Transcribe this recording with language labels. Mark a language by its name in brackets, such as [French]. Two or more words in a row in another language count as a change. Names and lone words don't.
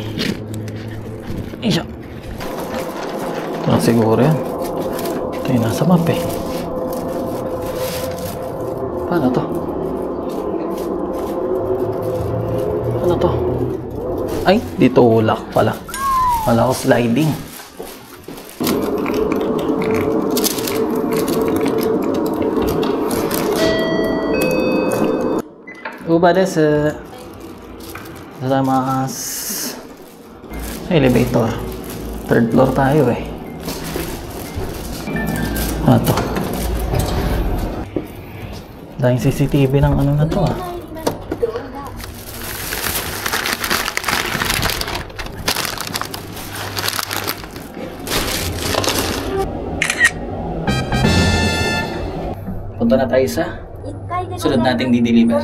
[Filipino] Isa. Ito na siguro yan. Ito yung nasa map eh. Paano to? Ano to? Ay, dito ulak pala. Wala ko sliding. [Japanese] ウーバーです. Gozaimasu. [Filipino] Elevator. Third floor tayo eh. Ano to? Dahil CCTV ng ano na to ah. Punta na tayo sa sunod nating di-deliver.